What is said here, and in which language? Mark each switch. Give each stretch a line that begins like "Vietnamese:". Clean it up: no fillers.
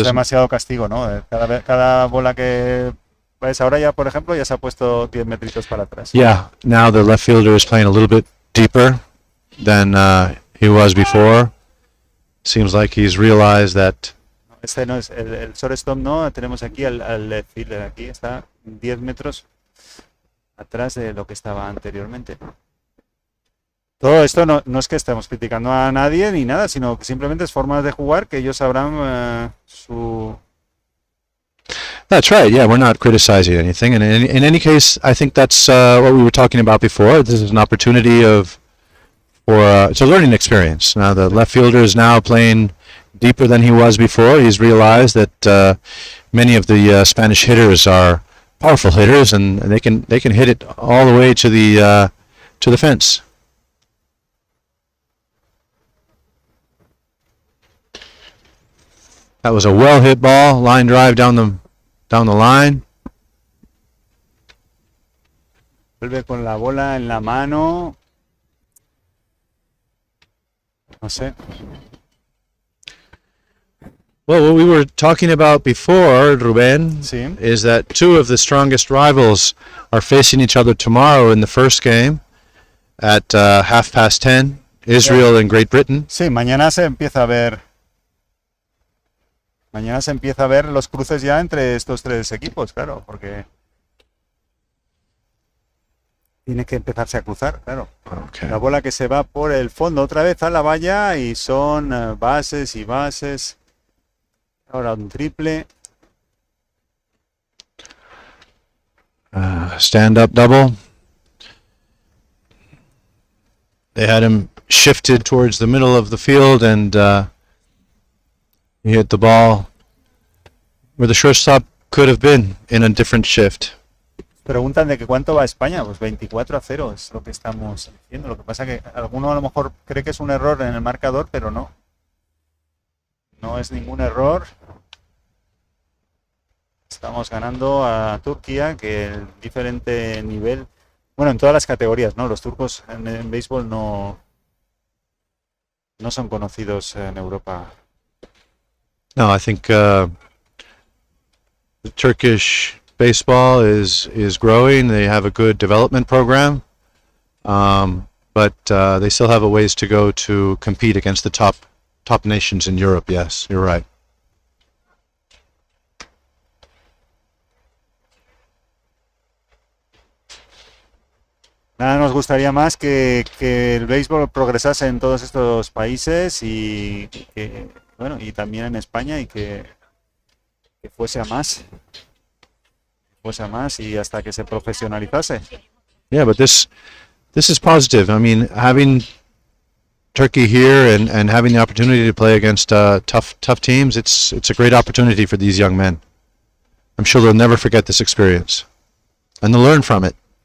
Spanish: es demasiado castigo, ¿no? Cada bola que ves ahora ya, por ejemplo, ya se ha puesto 10 metritos para atrás.
English: Yeah, now the left fielder is playing a little bit deeper than he was before. Seems like he's realized that.
Spanish: Este no es el shortstop, no. Tenemos aquí al left fielder. Aquí está 10 metros atrás de lo que estaba anteriormente. Todo esto no es que estemos criticando a nadie ni nada, sino que simplemente es formas de jugar que ellos sabrán su...
English: That's right. Yeah, we're not criticizing anything. And in any case, I think that's what we were talking about before. This is an opportunity it's a learning experience. Now the left fielder is now playing deeper than he was before. He's realized that many of the Spanish hitters are powerful hitters, and they can hit it all the way to the fence. That was a well hit ball, line drive down the line.
Spanish: Vuelve con la bola en la mano. No sé.
English: Well, what we were talking about before, Ruben,
Spanish: Sí.
English: is that two of the strongest rivals are facing each other tomorrow in the first game at 10:30, Israel and Great Britain.
Spanish: Sí, mañana se empieza a ver. Mañana se empieza a ver los cruces ya entre estos tres equipos, claro, porque tiene que empezarse a cruzar, claro.
English: Okay.
Spanish: La bola que se va por el fondo otra vez a la valla y son bases y bases. Ahora un triple.
English: Stand-up double. They had him shifted towards the middle of the field, and he hit the ball where the shortstop could have been in a different shift.
Spanish: Preguntan de que cuánto va España, pues 24-0 es lo que estamos diciendo. Lo que pasa que alguno a lo mejor cree que es un error en el marcador, pero no. No es ningún error. Estamos ganando a Turquía, que el diferente nivel, bueno, en todas las categorías, ¿no? Los turcos en béisbol no son conocidos en Europa.
English: No, I think the Turkish baseball is growing. They have a good development program, but they still have a ways to go to compete against the top nations in Europe. Yes, you're right.
Spanish: Nada nos gustaría más que el béisbol progresase en todos estos países y que, bueno, y también en España y que fuese a más. Fuese a más y hasta que se profesionalizase.
English: Yeah, but this is positive. I mean, having Turkey here and having the opportunity to play against tough teams, it's a great opportunity for these young men. I'm sure they'll never forget this experience, and they'll learn from it.